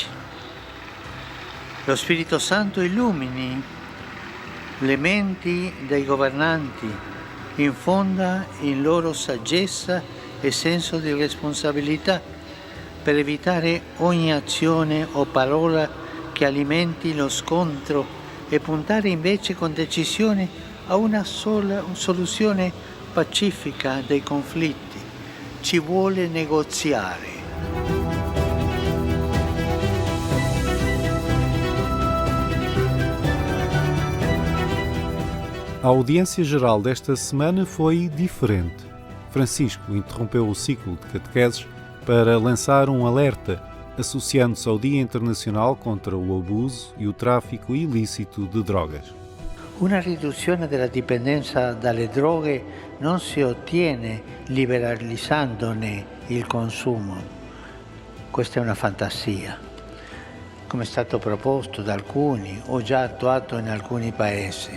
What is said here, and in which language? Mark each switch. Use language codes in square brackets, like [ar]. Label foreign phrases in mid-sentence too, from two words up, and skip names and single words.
[it] Lo Spirito Santo illumini le menti dei governanti, infonda in loro saggezza e senso di responsabilità per evitare ogni azione o parola che alimenti lo scontro e puntare invece con decisione a una sola soluzione pacifica dei conflitti. Ci vuole negoziare. [pt] A audiência geral desta semana foi diferente. Francisco interrompeu o ciclo de catequeses para lançar um alerta, associando-se ao Dia Internacional contra o abuso e o tráfico ilícito de drogas. [it] Una riduzione della dipendenza dalle droghe non si ottiene liberalizzandone il consumo. Questa è una fantasia, come è stato proposto da alcuni o già attuato in alcuni paesi.